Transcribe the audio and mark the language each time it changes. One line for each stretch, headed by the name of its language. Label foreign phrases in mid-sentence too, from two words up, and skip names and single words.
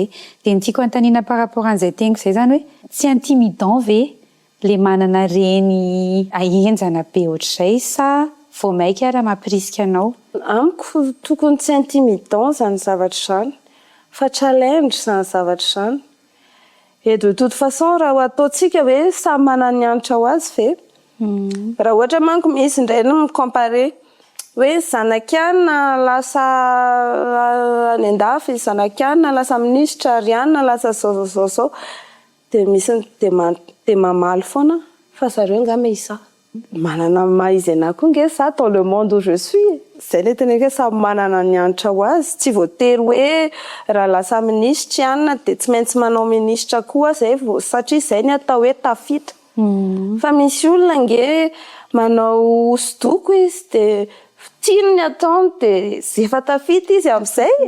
Malagasy: Dia ny tiako antaniana
French: par rapport
Malagasy: an'izay teniko izay zany hoe tsy intimidant ve le manana reny aenjana be ohatr'izay sa vao maika raha mampirisika anao? Amiko tokony tsy intimidant zany zavatra zany fa challenge zany zavatra zany.
French: Et de toute façon
Malagasy: raha ataontsika hoe samy manana ny hanitra ho azy ve? Raha ohatra manko misy indray no mikompare hoe zanak'anina lasa any andafy, zanak'anina lasa minisitra, ary anina lasa zao dia misy dia mamaly foana fa zareo angamba isa manana maha izy anahy koa nge
French: ça dans le monde où je suis.
Malagasy: Zay ilay teneniko hoe samy manana ny hanitra ho azy, tsy voatery hoe raha lasa minisitra anina dia tsy maintsy manao minisitra koa zay satria izay ny atao hoe tafita. Fa misy olona nge manao hosodoko izy dia tiany ny ataony dia efa tafita izy amin'izay.